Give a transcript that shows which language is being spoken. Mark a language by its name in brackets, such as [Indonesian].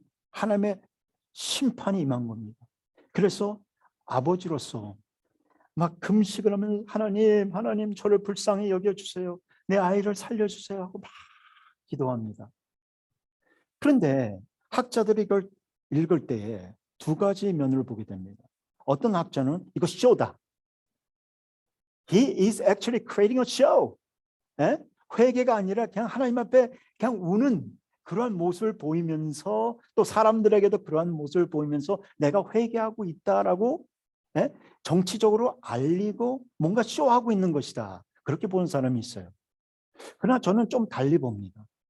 [Korean] 하나님의 심판이 임한 겁니다. 그래서 아버지로서 막 금식을 하면 하나님 저를 불쌍히 여겨주세요. 내 아이를 살려주세요 하고 막 기도합니다. 그런데 학자들이 이걸 읽을 때에 두 가지 면을 보게 됩니다. 어떤 학자는 이거 쇼다. [English] He is actually creating a show. [Korean] 회개가 아니라 그냥 하나님 앞에 그냥 우는 그러한 모습을 보이면서 또 사람들에게도 그러한 모습을 보이면서 내가 회개하고 있다라고 정치적으로 알리고 뭔가 쇼하고 있는 것이다. 그렇게 보는 사람이 있어요. 그러나 저는 좀 달리 봅니다.